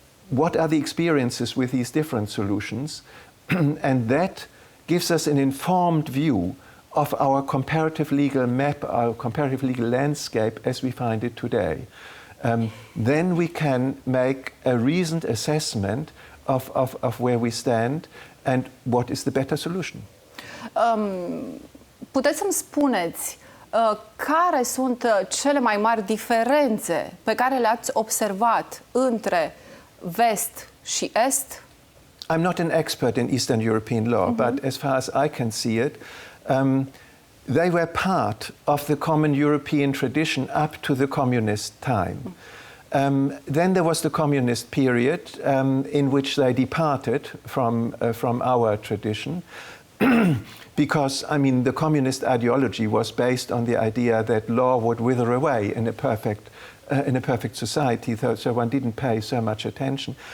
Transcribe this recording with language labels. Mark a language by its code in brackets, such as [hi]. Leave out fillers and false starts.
[en] What are the experiences with these different solutions? And that gives us an informed view of our comparative legal map, our comparative legal landscape as we find it today. Then we can make a reasoned assessment of where we stand and what is the better solution. [ro] Puteți să-mi spuneți care sunt cele mai mari diferențe pe care le-ați observat între vest și est? [en] I'm not an expert in Eastern European law, but as far as I can see it, they were part of the common European tradition up to the communist time. Then there was the communist period in which they departed from our tradition because, I mean, the communist ideology was based on the idea that law would wither away in a perfect society, so one didn't pay so much attention.